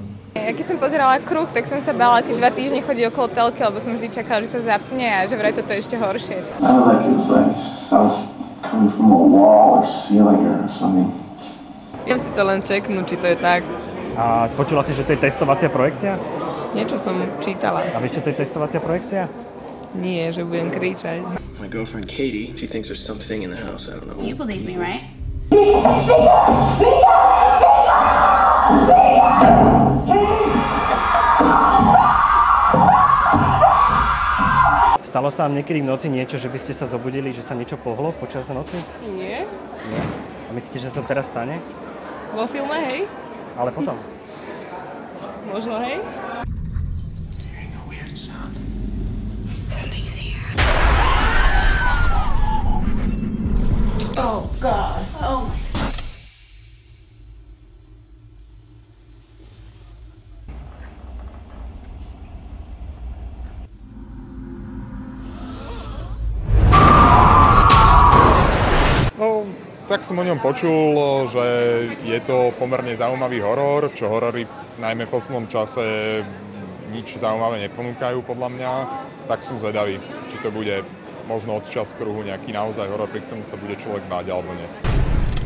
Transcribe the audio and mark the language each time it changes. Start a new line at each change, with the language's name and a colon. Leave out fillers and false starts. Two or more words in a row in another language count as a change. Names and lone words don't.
Slovak: Keď som pozerala Kruh, tak som sa bála asi 2 týždne chodiť okolo telky, lebo som vždy čakala, že sa zapne a že vraj toto je ešte horšie. Viem si to len čeknúť, či to je tak. A počula si, že to je testovacia projekcia? Niečo som čítala. A vieš, čo to je testovacia projekcia? Nie, že budem kričať.
English: My girlfriend Katie, she thinks there's something in the house, I don't know. You believe me, right?
Slovak: Stalo sa vám niekedy v noci niečo, že by ste sa zobudili, že sa niečo pohlo počas noci? Nie? Nie. A myslíte, že sa to teraz stane? Vo filme, hej? Ale potom? Možno, hej?
English: Something's here. Oh, God. Oh, my.
Slovak: No, tak som o ňom počul, že je to pomerne zaujímavý horor, čo horory najmä v poslednom čase nič zaujímavé neponúkajú podľa mňa, tak som zvedavý, či to bude možno od čas Kruhu nejaký naozaj horor, pri ktorom sa bude človek báť alebo nie.